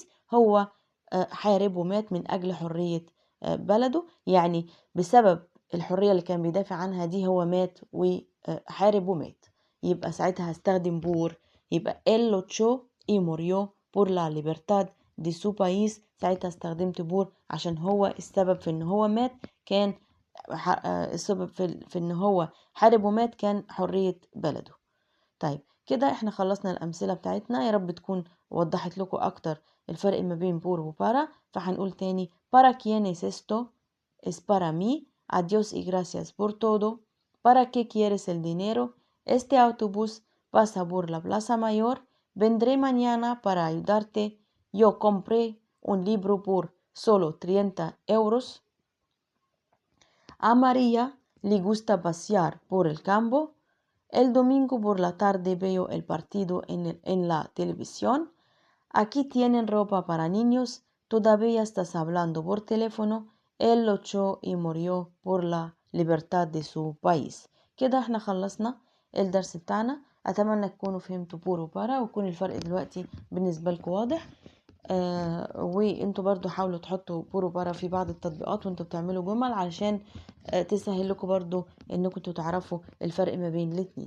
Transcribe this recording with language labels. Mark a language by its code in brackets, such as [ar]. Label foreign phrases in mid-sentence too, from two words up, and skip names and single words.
[ar] هو حارب ومات من أجل حرية بلده، يعني بسبب الحرية اللي كان بيدافع عنها دي هو مات وحارب ومات، يبقى ساعتها هستخدم بور. [es] يبقى él luchó y murió por la libertad de su país، [ar] ساعتها استخدمت بور عشان هو السبب في ان هو مات كان السبب في ان هو حارب ومات كان حرية بلده. طيب كده احنا خلصنا الأمثلة بتاعتنا، يا رب تكون وضحت لكم أكتر الفرق ما بين بور وبارا. فهنقول تاني: [es] para quién es esto؟ es para mí. Adiós y gracias por todo. ¿Para qué quieres el dinero? Este autobús pasa por la Plaza Mayor. Vendré mañana para ayudarte. Yo compré un libro por solo 30 euros. A María le gusta pasear por el campo. El domingo por la tarde veo el partido en la televisión. Aquí tienen ropa para niños. Todavía estás hablando por teléfono. Él luchó y murió por la libertad de su país. [ar] كده احنا خلصنا الدرس بتاعنا. اتمنى تكونوا فهمتوا بور وبارا ويكون الفرق دلوقتي بالنسبة لكم واضح. وانتوا برضو حاولوا تحطوا بور وبارا في بعض التطبيقات وانتوا بتعملوا جمل علشان تسهل لكم برضو انكم تعرفوا الفرق ما بين الاتنين.